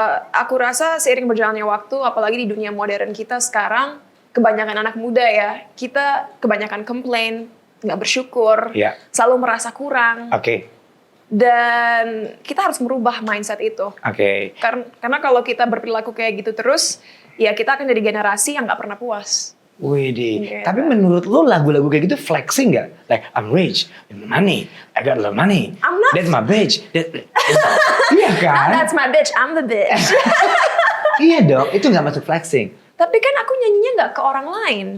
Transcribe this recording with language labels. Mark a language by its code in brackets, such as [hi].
[id] Aku rasa seiring berjalannya waktu, apalagi di dunia modern kita sekarang, kebanyakan anak muda ya, kita kebanyakan komplain, nggak bersyukur, Iya. selalu merasa kurang. Oke. Dan kita harus merubah mindset itu. Oke. Karena kalau kita berperilaku kayak gitu terus, ya kita akan jadi generasi yang nggak pernah puas. Widih. Iya. Tapi menurut lu lagu-lagu kayak gitu flexing nggak? [en] Like I'm rich, money, I got a lot of money. I'm not- That's my bitch. [id] Iya kan? [en] That's my bitch, I'm the bitch. [id] Iya dong. Itu nggak masuk flexing. Tapi kan aku nyanyinya nggak ke orang lain.